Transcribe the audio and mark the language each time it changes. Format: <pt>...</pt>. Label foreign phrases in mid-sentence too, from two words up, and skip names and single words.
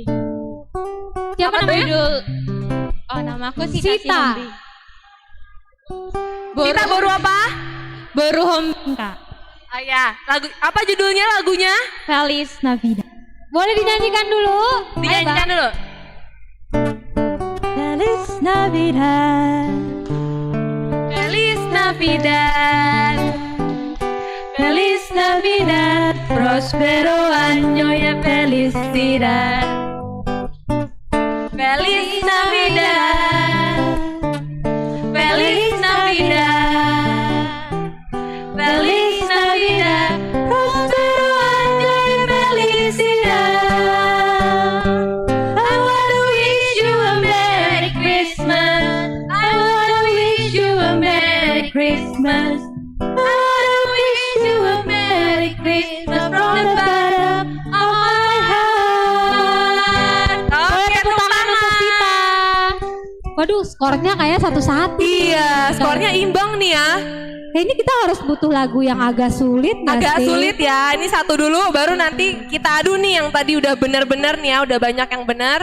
<id>Siapa namanya? Judul. Oh, nama aku Cita Sihombi. Cita baru apa? Baru Hombi, Kak. Oh ya, lagu apa judulnya lagunya? Feliz Navidad. Boleh dinyanyikan dulu? Dinyanyikan dulu.</id> <es>Feliz Navidad. Feliz Navidad. Navidad. Feliz Navidad, próspero año y felicidad. Feliz Navidad, feliz Navidad, feliz Navidad, próspero año y felicidad.</es> <en>I wanna wish you a Merry Christmas. I wanna wish you a Merry Christmas. I wanna wish you a Merry Christmas from the bottom of my heart.</en> <id>Oke, tepuk tangan. Waduh, skornya kayak 1-1. Iya, skornya imbang nih ya. Kayaknya kita harus butuh lagu yang agak sulit nggak Agak sih? sulit ya. Ini satu dulu, baru nanti kita adu nih yang tadi udah bener-bener nih ya, udah banyak yang benar.</id>